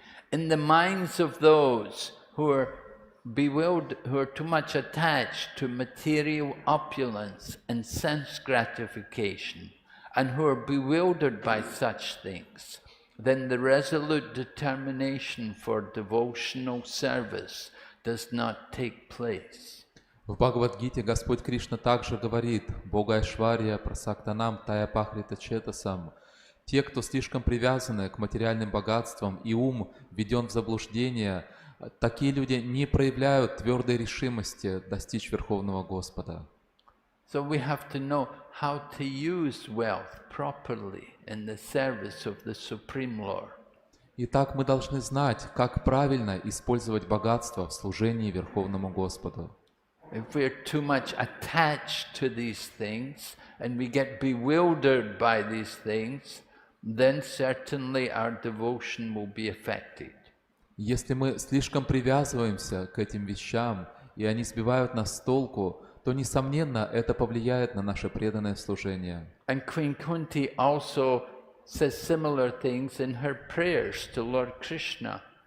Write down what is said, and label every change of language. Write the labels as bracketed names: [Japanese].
[English] In the minds of those who are bewildered, who are too much attached to material opulence and sense gratification, and who are bewildered by such things, then the resolute determination for devotional service does not take place. [Russian] В Бхагавад-гите Господь Кришна также говорит: [Sanskrit] «Бога Айшварья прасактанам тая пахрита четасам». [Russian] Те, кто слишком привязаны к материальным богатствам и ум введен в заблуждение, такие люди не проявляют твердой решимости достичь Верховного Господа. [English] So we have to know how to use wealth properly in the service of the Supreme Lord. [Russian] Итак, мы должны знать, как правильно использовать богатство в служении Верховному Господу. [English] If we're too much attached to these things and we get bewildered by these things, then certainly our devotion will be affected. [Russian] Если мы слишком привязываемся к этим вещам, и они сбивают нас с толку, то, несомненно, это повлияет на наше преданное служение. [English] And Queen Kunti also says similar things in her prayers to Lord Krishna.